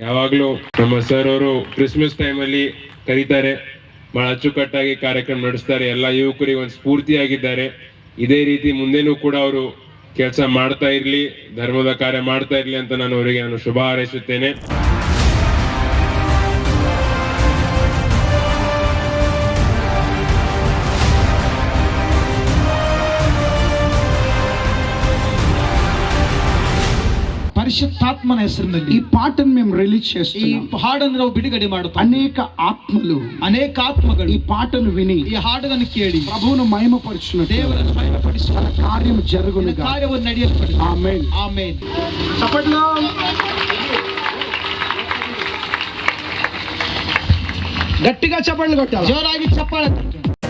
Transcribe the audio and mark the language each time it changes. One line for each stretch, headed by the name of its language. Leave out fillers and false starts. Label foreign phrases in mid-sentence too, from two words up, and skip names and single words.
Kannada: ಯಾವಾಗ್ಲೂ ನಮ್ಮ ಸರ್ ಅವರು ಕ್ರಿಸ್ಮಸ್ ಟೈಮಲ್ಲಿ ಕರೀತಾರೆ, ಬಹಳ ಅಚ್ಚುಕಟ್ಟಾಗಿ ಕಾರ್ಯಕ್ರಮ ನಡೆಸ್ತಾರೆ. ಎಲ್ಲ ಯುವಕರಿಗೆ ಒಂದು ಸ್ಫೂರ್ತಿಯಾಗಿದ್ದಾರೆ. ಇದೇ ರೀತಿ ಮುಂದೆನೂ ಕೂಡ ಅವರು ಕೆಲಸ ಮಾಡ್ತಾ ಇರ್ಲಿ, ಧರ್ಮದ ಕಾರ್ಯ ಮಾಡ್ತಾ ಇರ್ಲಿ ಅಂತ ನಾನು ಅವರಿಗೆ ಶುಭ ಹಾರೈಸುತ್ತೇನೆ. పరిశుద్ధాత్మన ಹೆಸರಿನಲ್ಲಿ
Telugu: ఈ పాటను మేము రిలీజ్
Kannada: ಈ
Telugu: చేస్తున్నాం.
Kannada: ಹಾಡನ್ನು ನಾವು ಬಿಡುಗಡೆ ಮಾಡುತ್ತಾ
Telugu: అనేక ఆత్మలు
Kannada: ಅನೇಕ ಆತ್ಮಗಳು
Telugu: ఈ పాటను విని
Kannada: ಈ ಹಾಡನ್ನು ಕೇಳಿ
Telugu: ప్రభువును మహిమపరచునట్టు
Kannada: ದೇವರನ್ನು ಮಹಿಮೆಪಡಿಸಿ
Telugu: తన కార్యం జరుగునుగా.
Kannada: ಕಾರ್ಯವನ್ನು ನಡೆಯಲ್ಪಡಿ.
Telugu: ఆమేన్.
Kannada: ಆಮೇನ್.
Telugu: చప్పట్లు. గట్టిగా చప్పట్లు కొట్టాలి.
Kannada: ಜೋರಾಗಿ ಚಪ್ಪಾಳೆ ತಟ್ಟಿ.